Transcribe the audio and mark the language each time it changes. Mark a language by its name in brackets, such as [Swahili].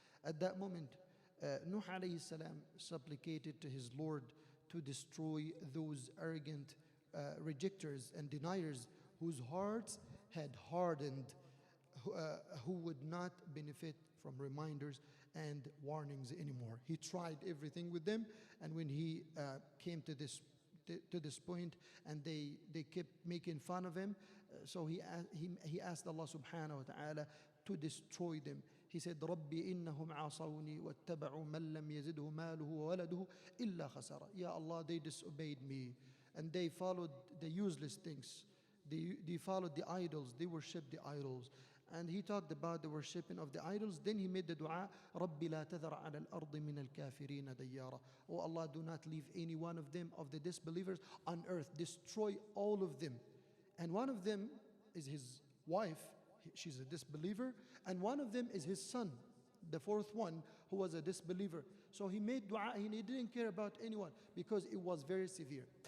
[English] At that moment, Nuh alayhi salam supplicated to his Lord to destroy those arrogant rejectors and deniers whose hearts had hardened, who would not benefit from reminders and warnings anymore. He tried everything with them, and when he came to this point and they kept making fun of him, so he asked Allah subhanahu wa ta'ala to destroy them. He said, [Arabic] رَبِّ إِنَّهُمْ عَصَوْنِي وَاتَّبَعُوا مَنْ لَمْ يَزِدْهُ مَالُهُ وَوَلَدُهُ إِلَّا خَسَرًا. [English] Ya Allah, they disobeyed me and they followed the useless things. They followed the idols, they worshiped the idols. And he talked about the worshipping of the idols. Then he made the dua, [Arabic] رَبِّ لَا تَذَرْ عَلَى الْأَرْضِ مِنَ الْكَافِرِينَ دَيَّارًا. [English] Oh Allah, do not leave any one of them, of the disbelievers, on earth. Destroy all of them. And one of them is his wife. She's a disbeliever. And one of them is his son, the fourth one, who was a disbeliever. So he made dua, he didn't care about anyone because it was very severe.